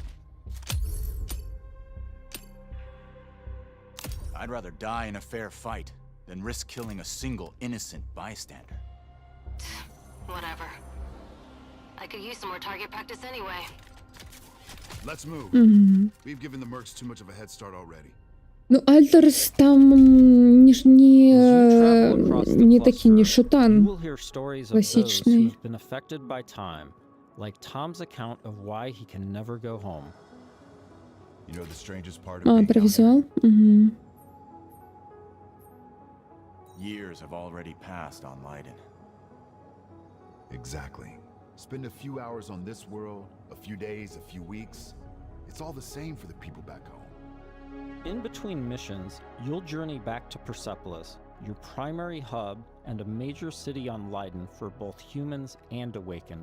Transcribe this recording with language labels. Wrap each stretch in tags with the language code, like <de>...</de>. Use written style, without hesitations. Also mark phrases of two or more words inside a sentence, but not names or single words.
<en>I'd rather die in a fair fight than risk killing a single innocent bystander. Whatever. I could use some more target practice anyway. Let's move. We've given the mercs too much of a head start already.</en> <be>Ну, Альтерс там не такі, не шутан класічний.</be> <en>Like Tom's account of why he can never go home. You know the strangest part of</en> <uk>про візуал?</uk> <en>Years have already passed on Leiden. Exactly. Spend a few hours on this world, a few days, a few weeks. It's all the same for the people back home. In between missions, you'll journey back to Persepolis, your primary hub and a major city on Leiden for both humans and Awakened.</en>